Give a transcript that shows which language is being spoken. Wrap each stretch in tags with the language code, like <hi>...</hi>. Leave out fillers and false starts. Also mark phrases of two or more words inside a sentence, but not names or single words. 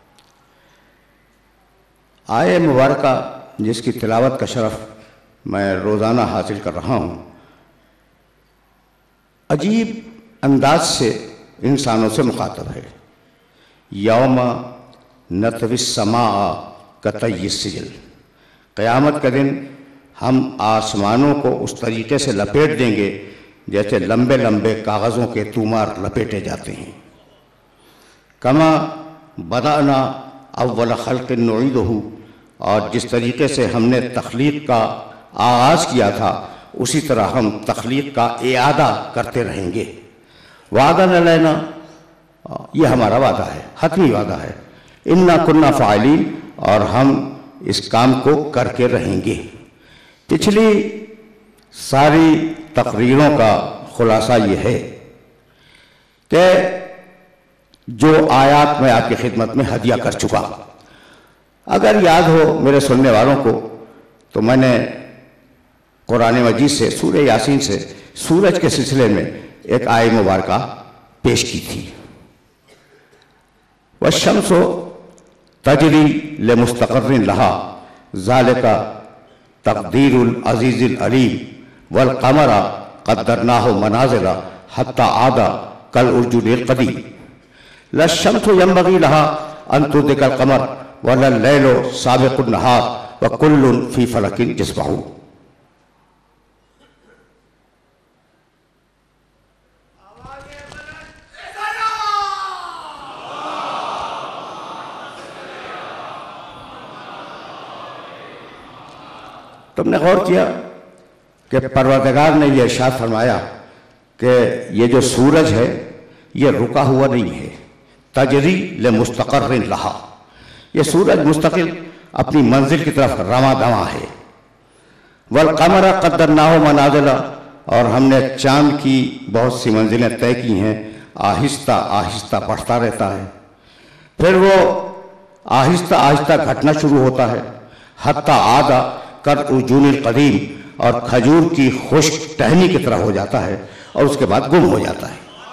<hi>आये मुबारका जिसकी तिलावत का शरफ़ मैं रोज़ाना हासिल कर रहा हूँ, अजीब अंदाज से इंसानों से मुखातब है।</hi> <ar>يوم نطوي السماء كطي السجل,</ar> <hi>क़यामत के दिन हम आसमानों को उस तरीके से लपेट देंगे जैसे लंबे लंबे कागज़ों के तूमार लपेटे जाते हैं।</hi> <ar>كما بدأنا أول خلق نعيده,</ar> <hi>और जिस तरीके से हमने तख्लीक़ का आगाज़ किया था उसी तरह हम तख्लीक़ का इआदा करते रहेंगे।</hi> <ar>وعدا علينا,</ar> <hi>ये हमारा वादा है, हतमी वादा है।</hi> <ar>إنا كنا فاعلين,</ar> <hi>और हम इस काम को करके रहेंगे। पिछली सारी तकरीरों का खुलासा ये है कि जो आयात मैं आपकी खिदमत में हदिया कर चुका, अगर याद हो मेरे सुनने वालों को, तो मैंने कुरान मजीद से सूरह यासीन से सूरज के सिलसिले में एक आय मुबारका पेश की थी।</hi> <ar>والشمس تجري لمستقر لها ذلك تقدير العزيز العليم والقمر قدرناه منازل حتى عاد كالعرجون القديم. لا الشمس ينبغي لها أن تدرك القمر ولا الليل سابق النهار وكل في فلك يسبحون.</ar> <hi>तुमने गौर किया कि परवरदिगार ने यह इरशाद फरमाया कि ये जो सूरज है ये रुका हुआ नहीं है।</hi> <ar>تجري لمستقر لها,</ar> <hi>ये सूरज मुस्तकिल अपनी मंजिल की तरफ रवां दवां है।</hi> <ar>والقمر قدرناه منازل,</ar> <hi>और हमने चांद की बहुत सी मंजिलें तय की हैं, आहिस्ता आहिस्ता बढ़ता रहता है। फिर वो आहिस्ता आहिस्ता घटना शुरू होता है।</hi> <ar>حتى عاد كالعرجون القديم,</ar> <hi>और खजूर की खुश्क टहनी की तरह हो जाता है और उसके बाद गुम हो जाता है।</hi>